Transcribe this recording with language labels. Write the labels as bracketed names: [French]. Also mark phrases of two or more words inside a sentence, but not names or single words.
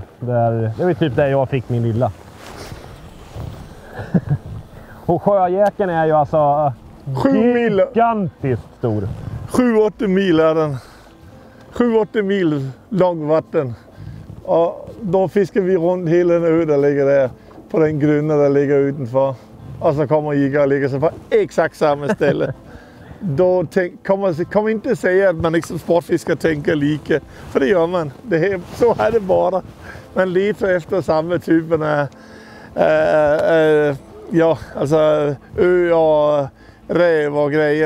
[Swedish] Det var typ där jag fick min lilla. Och sjöjäkeln är ju alltså 7 mil. Gigantiskt stor. 7-8 mil är den. 7-8 mil långvatten. Och då fiskar vi runt hela en ö där ligger där. [Danish] på den grunden der ligger udenfor, og så kommer Iga og ligger sig på exakt samme ställe. [Swedish] Då kom inte säga att man ikke som sportfisker tänker lika, för det gör man. Så är det bara. Man letar efter samma typen av ö och räv och grejer.